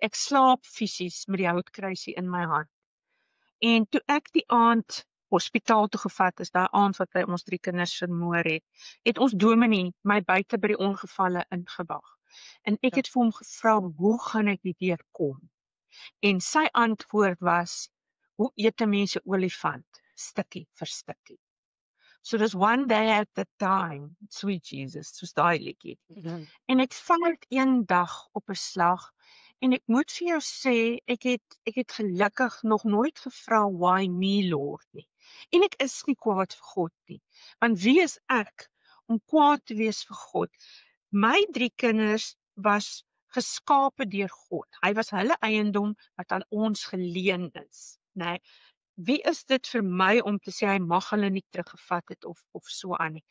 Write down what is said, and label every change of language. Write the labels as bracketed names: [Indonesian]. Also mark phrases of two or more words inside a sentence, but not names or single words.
[Afrikaans] Ek slaap fisies met die houtkruisie in my hand. En toe ek die aand hospitaal toe gevat is, daai aand wat hy ons 3 kinders vermoor het ons dominee my buite by die ongevalle ingewag. En ek Ja. het vir hom gevra, hoe gaan ek hierdeur kom? En sy antwoord was, hoe eet 'n mens 'n olifant? Stukkie vir stukkie. So dis [English] one day at a time, sweet Jesus, [Afrikaans] soos daai liedjie. En ek vang dit een dag op 'n slag. En ek moet vir jou sê, ek het gelukkig nog nooit gevra, [English] why me Lord nie. [Afrikaans] En ek is nie kwaad vir God nie. Want wie is ek om kwaad te wees vir God? My 3 kinders was geskape deur God. Hy was hulle eiendom wat aan ons geleen is, né? Wie is dit vir my om te sê hy mag hulle nie teruggevat het of so aan nie.